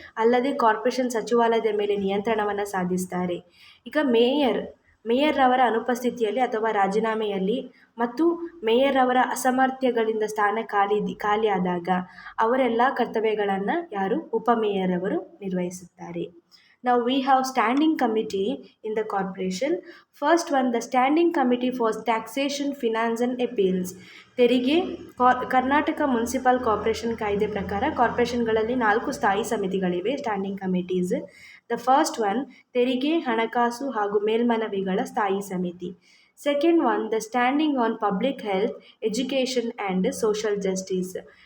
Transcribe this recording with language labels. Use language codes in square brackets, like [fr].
[kn] ಅಲ್ಲದೆ ಕಾರ್ಪೊರೇಷನ್ ಸಚಿವಾಲಯದ ಮೇಲೆ ನಿಯಂತ್ರಣವನ್ನು ಸಾಧಿಸ್ತಾರೆ. ಈಗ ಮೇಯರ್ ಅವರ ಅನುಪಸ್ಥಿತಿಯಲ್ಲಿ ಅಥವಾ ರಾಜೀನಾಮೆಯಲ್ಲಿ ಮತ್ತು ಮೇಯರ್ ಅವರ ಅಸಾಮರ್ಥ್ಯಗಳಿಂದ ಸ್ಥಾನ ಖಾಲಿಯಾದಾಗ ಅವರೆಲ್ಲ ಕರ್ತವ್ಯಗಳನ್ನು ಉಪಮೇಯರ್ ಅವರು ನಿರ್ವಹಿಸುತ್ತಾರೆ. [en] Now we have standing committee in the corporation. First one, the standing committee for taxation, finance and appeals. [kn] ತೆರಿಗೆ ಕರ್ನಾಟಕ ಮುನ್ಸಿಪಲ್ ಕಾರ್ಪೊರೇಷನ್ ಕಾಯ್ದೆ ಪ್ರಕಾರ ಕಾರ್ಪೊರೇಷನ್ಗಳಲ್ಲಿ 4 ಸ್ಥಾಯಿ ಸಮಿತಿಗಳಿವೆ, standing committees. [en] the first one, [kn] ತೆರಿಗೆ, ಹಣಕಾಸು ಹಾಗೂ ಮೇಲ್ಮನವಿಗಳ ಸ್ಥಾಯಿ ಸಮಿತಿ. [en] Second one, the standing on public health, education and social justice.